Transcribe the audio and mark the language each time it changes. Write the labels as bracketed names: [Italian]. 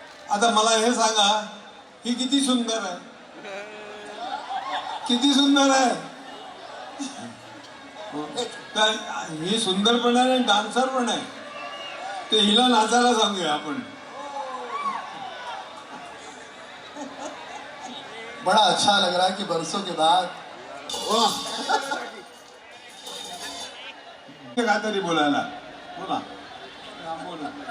[Marathi] आता मला हे सांगा, ही किती सुंदर आहे, किती सुंदर आहे. तर ही सुंदर पण आहे आणि डान्सर पण आहे. ते हिला नाचायला सांगूया आपण. [Hindi] बड़ा अच्छा लग रहा है कि बरसों के बाद [Marathi] काहीतरी बोलायला बोला बोला.